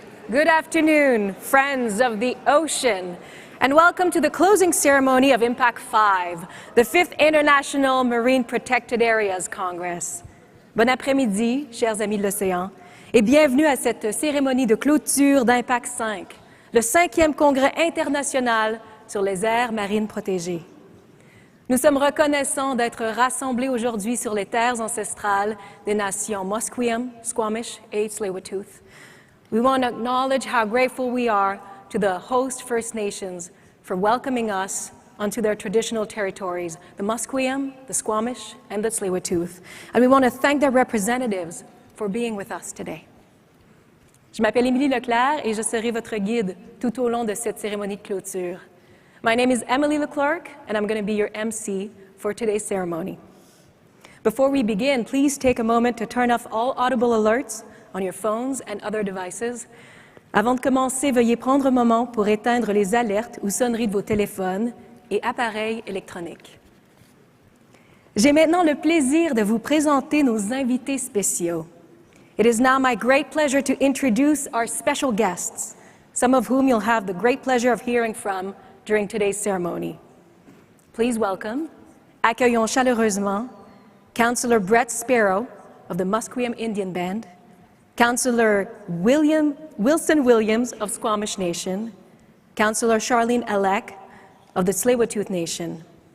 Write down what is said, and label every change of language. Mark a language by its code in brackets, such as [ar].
[en] Good afternoon, friends of the ocean, and welcome to the closing ceremony of IMPAC5, the 5th International Marine Protected Areas Congress. [fr] Bon après-midi, chers amis de l'océan, et bienvenue à cette cérémonie de clôture d'IMPAC5, le 5e congrès international sur les aires marines protégées. Nous sommes reconnaissants d'être rassemblés aujourd'hui sur les terres ancestrales des nations Musqueam, Squamish et Tsleil Waututh. [en] We want to acknowledge how grateful we are to the host First Nations for welcoming us onto their traditional territories, the Musqueam, the Squamish, and the Tsleil Waututh. And we want to thank their representatives for being with us today. [fr] Je m'appelle Émilie Leclerc et je serai votre guide tout au long de cette cérémonie de clôture. [en] My name is Emily Leclerc, and I'm going to be your MC for today's ceremony. Before we begin, please take a moment to turn off all audible alerts on your phones and other devices. [fr] Avant de commencer, veuillez prendre un moment pour éteindre les alertes ou sonneries de vos téléphones et appareils électroniques. J'ai maintenant le plaisir de vous présenter nos invités spéciaux. [en] It is now my great pleasure to introduce our special guests, some of whom you'll have the great pleasure of hearing from during today's ceremony. Please welcome, [fr] accueillons chaleureusement, [en] Councillor Brett Sparrow of the Musqueam Indian Band, Councillor Wilson Williams of Squamish Nation, Councillor Charlene Alec of the Tsleil Waututh Nation,